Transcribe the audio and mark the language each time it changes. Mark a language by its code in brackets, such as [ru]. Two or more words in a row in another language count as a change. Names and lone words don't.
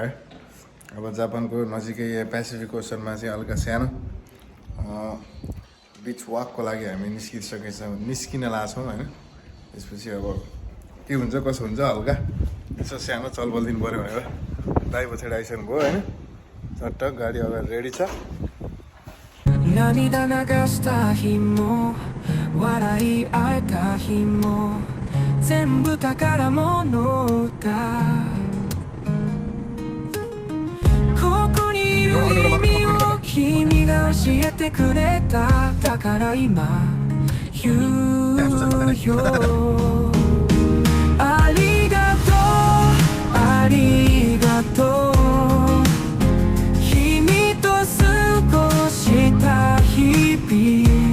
[ne] अब जापानको नजिकै पेसिफिक ओसनमा चाहिँ हल्का सानो [en] beach walk [ne] लागि हामी निस्किन लाग्छौँ होइन। त्यसपछि अब के हुन्छ कसो हुन्छ हल्का यसो सानो चलबल दिनु पऱ्यो भनेर दाइ पछाडि आइसक्नु भयो होइन। चट्ट गाडी अगाडि रेडी छ। [ja] 涙流した日も笑い合えた日も全部宝物だここにいる意味を君が教えてくれただから今言うよありがとうありがとう君と過ごした日々